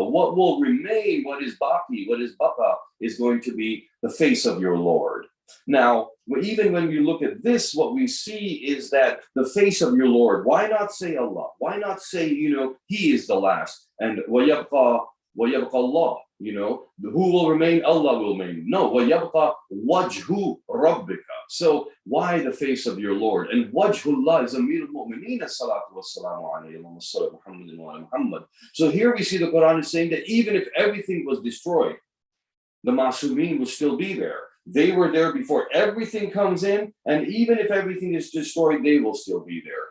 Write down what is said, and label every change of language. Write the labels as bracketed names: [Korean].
[English] But what will remain, what is baki, what is baqa, is going to be the face of your Lord. Now, even when we look at this, what we see is that the face of your Lord, why not say Allah? Why not say, he is the last? And وَيَبْقَى Allah, who will remain? Allah will remain. No, [Arabic] وَيَبْقَى وَجْهُ رَبِّكَ. [English] So why the face of your Lord? And wajhullah is Amir al-Mu'mineen, salatu wassalamu alayhi wa Muhammad. So here we see the Quran is saying that even if everything was destroyed, the Masumeen will still be there. They were there before everything comes in, and even if everything is destroyed, they will still be there.